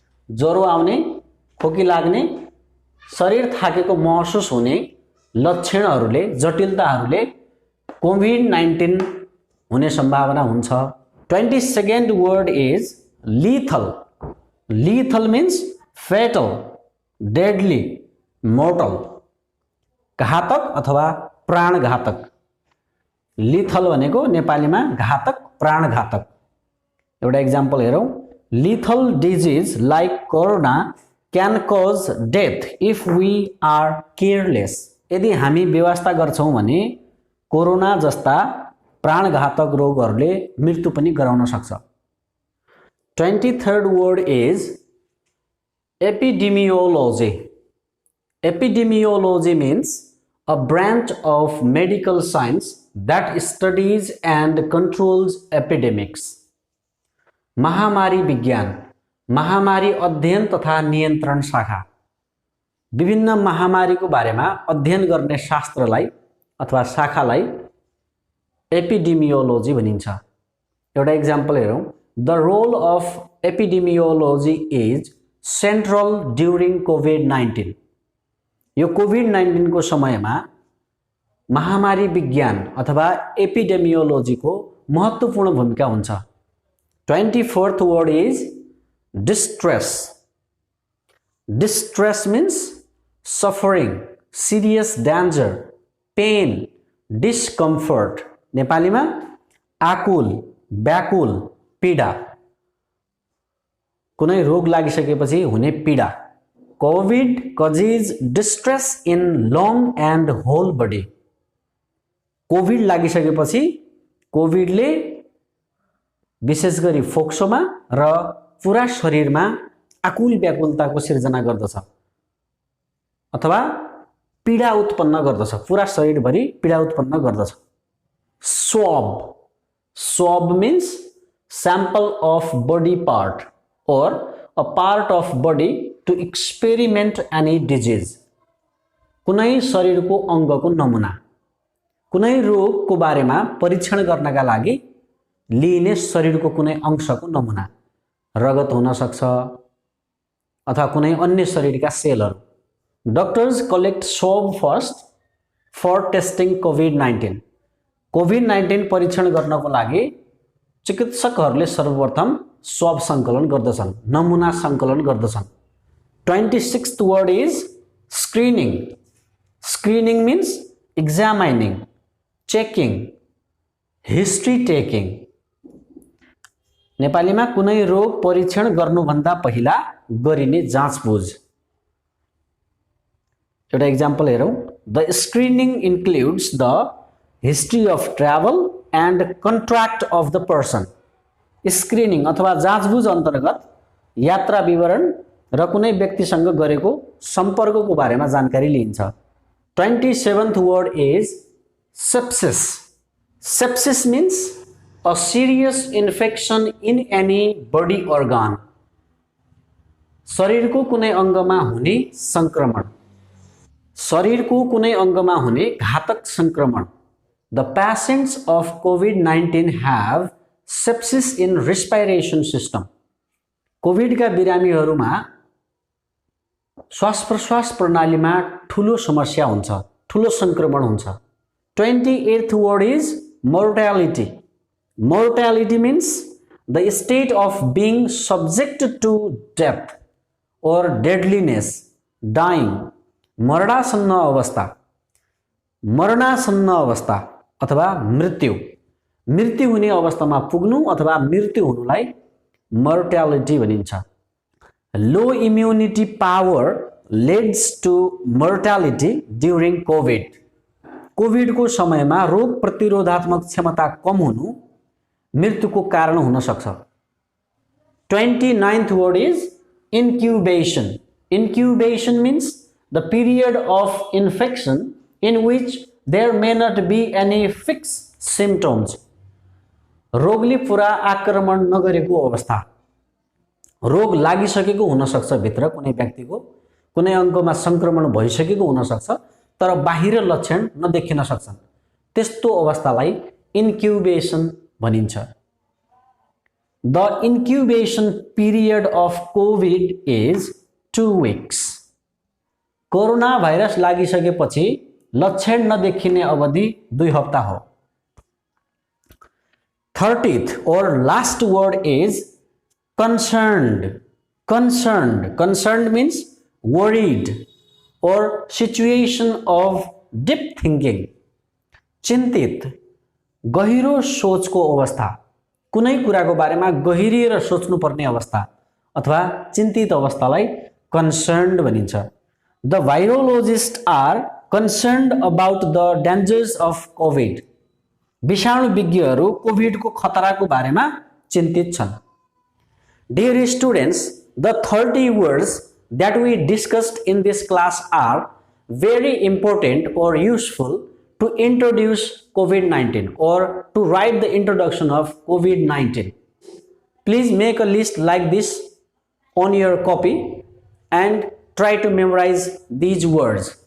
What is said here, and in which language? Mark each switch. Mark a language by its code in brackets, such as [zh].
[ne] ज्वरो आउने, खोकी लाग्ने, शरीर थाकेको महसुस हुने लक्षणहरूले, जटिलताहरूले कोभिड-19 हुने सम्भावना हुन्छ। [en] 22nd word is lethal. Lethal means fatal, deadly, mortal. [ne] घातक अथवा प्राणघातक। lethal भनेको नेपालीमा घातक, प्राणघातक। एउटा एक्जाम्पल हेरौँ। [en] lethal disease like corona can cause death if we are careless. [ne] यदि हामी व्यवस्था गर्छौं भने कोरोना जस्ता प्राणघातक रोगहरूले मृत्यु पनि गराउन सक्छ। [en] 23rd word is epidemiology. Epidemiology means a branch of medical science that studies and controls epidemics. [ne] महामारी विज्ञान, महामारी अध्ययन तथा नियन्त्रण शाखा। विभिन्न महामारीको बारेमा अध्ययन गर्ने शास्त्रलाई अथवा शाखालाई एपिडेमियोलोजी भनिन्छ। एउटा एक्जाम्पल हेरौँ। [en] The role of epidemiology is central during COVID-19. [ne] यो कोभिड-19 को समयमा महामारी विज्ञान अथवा एपिडेमियोलोजीको महत्त्वपूर्ण भूमिका हुन्छ। [en] 24th word is distress. Distress means suffering, serious danger, pain, discomfort. [ne] नेपालीमा आकुल, व्याकुल, पीडा। कुनै रोग लागिसकेपछि हुने पीडा। [en] COVID causes distress in lung and whole body. [ne] Covid लागिसकेपछि कोभिडले विशेष गरी फोक्सोमा र पुरा शरीरमा आकुल व्याकुलताको सिर्जना गर्दछ अथवा पीडा उत्पन्न गर्दछ। पुरा शरीरभरि पीडा उत्पन्न गर्दछ। [en] Swab. Swab means sample of body part or a part of body to experiment any disease. [ne] कुनै शरीरको अङ्गको नमुना, कुनै रोगको बारेमा परीक्षण गर्नका लागि लिइने शरीरको कुनै अंशको नमुना। रगत हुन सक्छ अथवा कुनै अन्य शरीरका सेलहरू। [en] Doctors collect swab first for testing COVID-19. [ne] COVID-19 परीक्षण गर्नको लागि चिकित्सकहरूले सर्वप्रथम स्वाब सङ्कलन गर्दछन्, नमुना सङ्कलन गर्दछन्। [en] 26th word is screening. Screening means examining, checking, history taking. [ne] नेपालीमा कुनै रोग परीक्षण गर्नुभन्दा पहिला गरिने जाँचबुझ। एउटा एक्जाम्पल हेरौँ। [en] The screening includes the history of travel and contract of the person. [ne] Screening अथवा जाँचबुझ अन्तर्गत यात्रा विवरण र कुनै व्यक्तिसँग गरेको सम्पर्कको बारेमा जानकारी लिइन्छ। [en] 27th word is sepsis. Sepsis means a serious infection in any body organ. [ne] शरीरको कुनै अङ्गमा हुने संक्रमण, शरीरको कुनै अङ्गमा हुने घातक संक्रमण। [en] The patients of COVID-19 have sepsis in respiration system. [ne] Covid का बिरामीहरूमा श्वास प्रश्वास प्रणालीमा ठूलो समस्या हुन्छ, ठूलो संक्रमण हुन्छ। [en] 28th word is mortality. Mortality means the state of being subject to death or deadliness, dying. [ne] मरणासन्न अवस्था, मरणासन्न अवस्था अथवा मृत्यु, मृत्यु हुने अवस्थामा पुग्नु अथवा मृत्यु हुनुलाई मोर्टालिटी भनिन्छ। [en] Low immunity power leads to mortality during COVID. [ne] Covid को समयमा रोग प्रतिरोधात्मक क्षमता कम हुनु मृत्युको कारण हुन सक्छ। [en] 29th word is incubation. Incubation means the period of infection in which there may not be any fixed symptoms. [ne] रोगले पुरा आक्रमण नगरेको अवस्था, रोग लागिसकेको हुन सक्छ, भित्र कुनै व्यक्तिको कुनै अङ्गमा संक्रमण भइसकेको हुन सक्छ तर बाहिर लक्षण नदेखिन सक्छन्, त्यस्तो अवस्थालाई इन्क्युबेसन भनिन्छ। [en] The incubation period of COVID is 2 weeks. [ne] Corona virus लागिसकेपछि लक्षण नदेखिने अवधि 2 हप्ता हो। [en] 30th or last word is concerned. Concerned means worried or situation of deep thinking. [ne] चिन्तित, गहिरो सोचको अवस्था, कुनै कुराको बारेमा गहिरिएर सोच्नु पर्ने अवस्था अथवा चिन्तित अवस्थालाई concerned भनिन्छ। [en] The virologists are concerned about the dangers of COVID. [ne] विषाणु विज्ञहरू कोभिडको खतराको बारेमा चिन्तित छन्। [en] Dear students, the 30 words that we discussed in this class are very important or useful to introduce COVID-19 or to write the introduction of COVID-19. Please make a list like this on your copy and try to memorize these words.